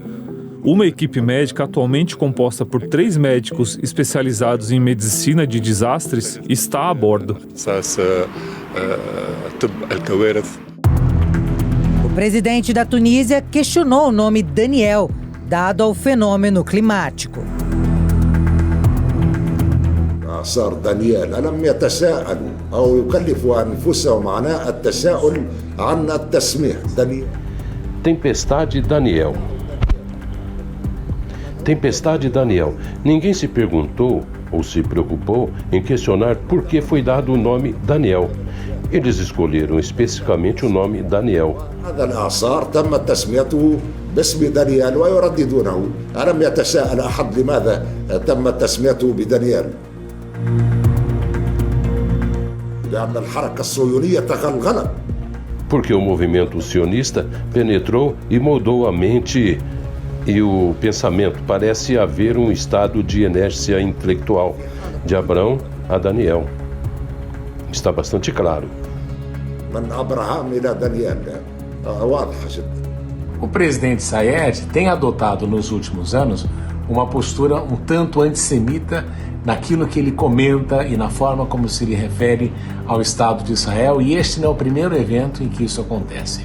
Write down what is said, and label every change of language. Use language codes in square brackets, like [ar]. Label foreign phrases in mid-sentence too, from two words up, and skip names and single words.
[pt] Uma equipe médica atualmente composta por 3 médicos especializados em medicina de desastres está a bordo. O presidente da Tunísia questionou o nome Daniel, dado ao fenômeno climático. [ar] صار دانيال ألم يتساءلوا أو يكلفوا أنفسهم عناء التساؤل عن التسمية دانيال. [pt] Tempestade Daniel. Tempestade Daniel. Ninguém se perguntou ou se preocupou em questionar por que foi dado o nome Daniel. Eles escolheram especificamente o nome Daniel. [ar] هذا الإعصار تم تسميته باسم دانيال ويرددونه. ألم يتساءل أحد لماذا تم تسميته بدانيال؟ لأن الحركة الصهيونية تغلغلت. [pt] Porque o movimento sionista penetrou e moldou a mente e o pensamento. Parece haver um estado de inércia intelectual de Abrão a Daniel. Está bastante claro. O presidente Saied tem adotado nos últimos anos uma postura um tanto antissemita naquilo que ele comenta e na forma como se lhe refere ao Estado de Israel, e este não é o primeiro evento em que isso acontece.